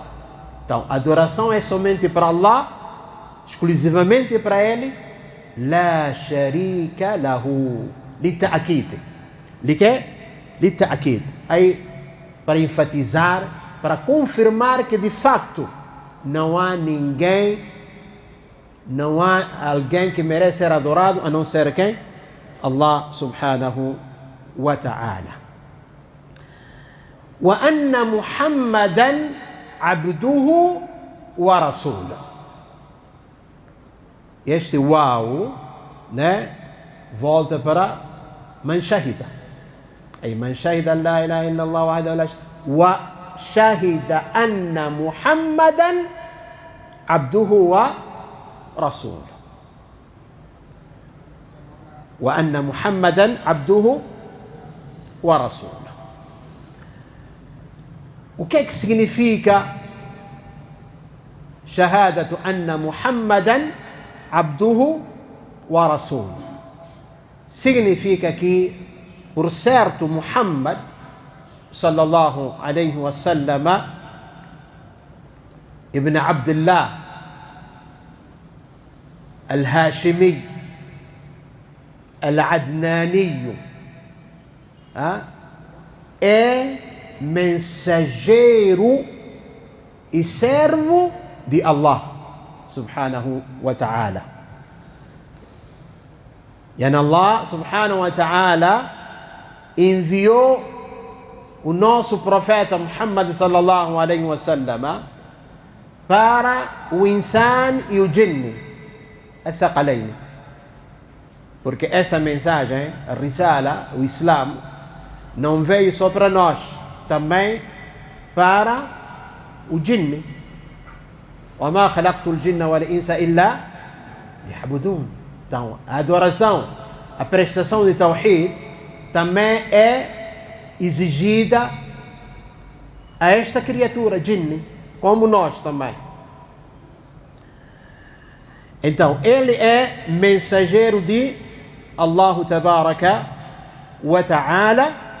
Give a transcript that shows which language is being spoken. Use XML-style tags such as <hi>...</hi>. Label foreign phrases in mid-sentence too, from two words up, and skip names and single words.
<pt>Então, a adoração é somente para Allah, exclusivamente para Ele.</pt> <ar>لا شريك له، لتأكيد. Lita'akid,</ar> <pt>aí para enfatizar, para confirmar que de facto não há ninguém, não há alguém que merece ser adorado a não ser quem?</pt> <ar>الله سبحانه وتعالى. وأن محمدا عبده ورسوله.</ar> <pt>Este uau, né, volta para</pt> <ar>من شهد. أي من شهد لا إله إلا الله وحده لا شريك وشهد أن محمدا عبده ورسوله. وأن محمدا عبده ورسوله.</ar> <pt>O que é que significa</pt> <ar>شهادة أن محمدا عبده ورسوله?</ar> <pt>Significa que, por certo,</pt> <ar>محمد صلى الله عليه وسلم</ar> <pt>ibn Abdullah al-Hashimi al-Adnani é mensageiro e servo de</pt> <ar>الله سبحانه وتعالى.</ar> <pt>E</pt> <ar>الله سبحانه وتعالى</ar> <pt>enviou o nosso profeta</pt> <ar>محمد صلى الله عليه وسلم</ar> <pt>para o insan e o jinn, al-thaqalayn. Porque esta mensagem, a risala, o Islã, não veio só para nós, também para o jinn.</pt> <ar>وَمَا خَلَقْتُ الْجِنَّ وَالْإِنسَ إِلَّا لِيَعْبُدُونَ.</ar> <pt>Então, a adoração, a prestação de Tawhid também é exigida a esta criatura, jinn, como nós também. Então, ele é mensageiro de</pt> <ar>الله تبارك وتعالى.</ar>